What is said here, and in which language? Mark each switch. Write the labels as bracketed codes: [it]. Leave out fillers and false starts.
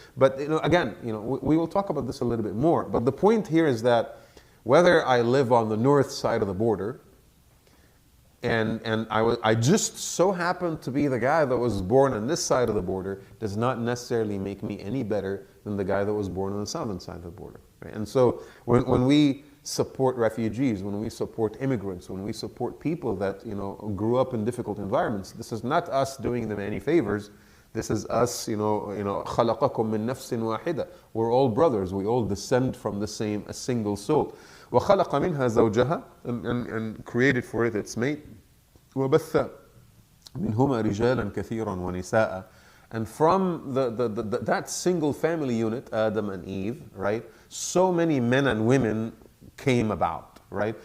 [en] But again, we will talk about this a little bit more. But the point here is that whether I live on the north side of the border, and I just so happen to be the guy that was born on this side of the border, does not necessarily make me any better than the guy that was born on the southern side of the border. Right? And so when we support refugees, when we support immigrants, when we support people that grew up in difficult environments, this is not us doing them any favors. [ar] This is us, خَلَقَكُم مِّن نَفْسٍ وَاحِدَةٍ. [en] We're all brothers. We all descend from a single soul. وَخَلَقَ مِنْهَا زَوْجَهَا, and created for it its mate. [ar] وَبَثَّ مِنْهُمَا رِجَالًا كَثِيرًا وَنِسَاءً. [en] And from that single family unit, Adam and Eve, right, so many men and women came about, right?